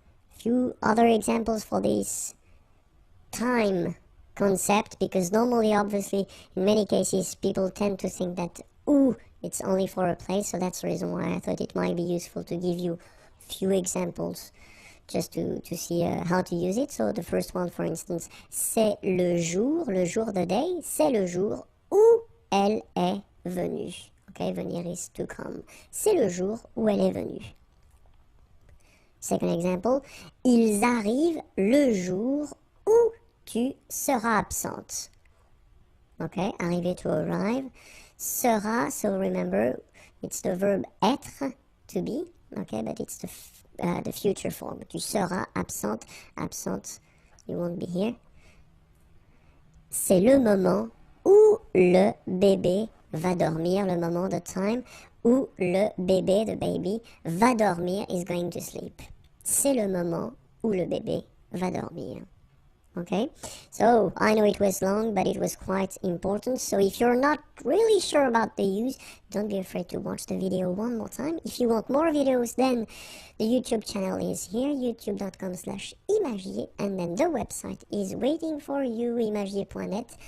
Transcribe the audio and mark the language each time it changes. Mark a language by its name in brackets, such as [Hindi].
[English] Few other examples for this time concept, because normally, obviously, in many cases, people tend to think that où, it's only for a place, so that's the reason why I thought it might be useful to give you few examples just to see how to use it. So the first one, for instance, [French] c'est le jour [English] the day, [French] c'est le jour où elle est venue. Okay, [English] venir is to come. [French] C'est le jour où elle est venue. [English] Second example, [French] ils arrivent le jour où tu seras absente. [English] Okay, arriver, to arrive. Sera, so remember, it's the verb être, to be. Okay, but it's the future form. [French] Tu seras absente. [English] Absente, you won't be here. [French] C'est le moment où le bébé va dormir. Le moment, [English] the time, [French] où le bébé, [English] the baby, [French] va dormir, [English] is going to sleep. [French] C'est le moment où le bébé va dormir. [English] Okay, so I know it was long, but it was quite important. So if you're not really sure about the use, don't be afraid to watch the video one more time. If you want more videos, then the YouTube channel is here, youtube.com/imagier, and then the website is waiting for you, imagier.net.